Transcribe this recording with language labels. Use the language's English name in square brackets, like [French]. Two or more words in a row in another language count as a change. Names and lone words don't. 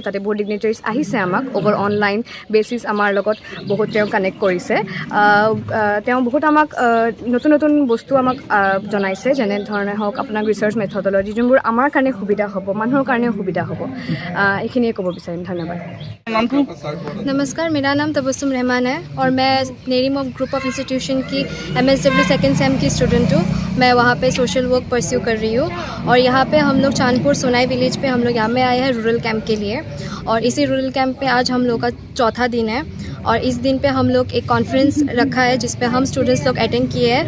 [Assamese] তাতে বহুত ডিগনিটাৰীজ আহিছে আমাক [English] over online basis [Assamese] আমাৰ লগত বহুত তেওঁ কানেক্ট কৰিছে। তেওঁ বহুত আমাক নতুন নতুন বস্তু আমাক জনাইছে, যেনেধৰণে হওক আপোনাক [English] research methodology [Assamese] যোনবোৰ আমাৰ কাৰণে সুবিধা হ'ব, মানুহৰ কাৰণেও সুবিধা হ'ব। এইখিনিয়ে ক'ব বিচাৰিম। ধন্যবাদ। নামটো [Hindi] नमस्कार, मेरा नाम तबस्सुम रहमान है और मैं नेरिम ऑफ ग्रुप ऑफ इंस्टीट्यूशन की MSW [English] second sem [Hindi] की स्टूडेंट हूँ। मैं वहाँ पे [English] social work [Hindi] परस्यू कर रही हूँ और यहाँ पे हम लोग चांदपुर सोनाई विलेज पे हम लोग यहाँ में आए हैं [English] rural camp [Hindi] के लिए। और इसी [English] rural camp [Hindi] पे आज हम लोग का चौथा दिन है और इस दिन पे हम लोग एक कॉन्फ्रेंस रखा है जिस पे हम स्टूडेंट्स लोग अटेंड किए हैं।